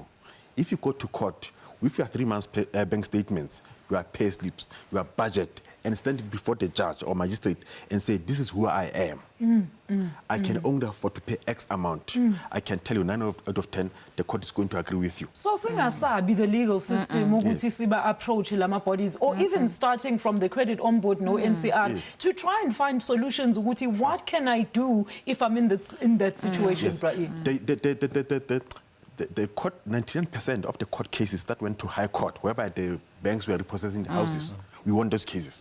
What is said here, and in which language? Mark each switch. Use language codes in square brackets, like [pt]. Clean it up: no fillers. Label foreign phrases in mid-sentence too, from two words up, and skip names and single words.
[en] If you go to court with your 3 months bank statements, your pay slips, your budget, and stand before the judge or magistrate and say, this is who I am. I can only afford to pay X amount. I can tell you 9 out of 10, the court is going to agree with you. So singasabi the legal system [zu] ukuthi siba [en] approach lama bodies, or even starting from the credit ombudsman no NCR to try and find solutions ukuthi what can I do if I'm in that situation? The court, 99% of the court cases that went to high court, whereby the banks were repossessing the houses, we won those cases.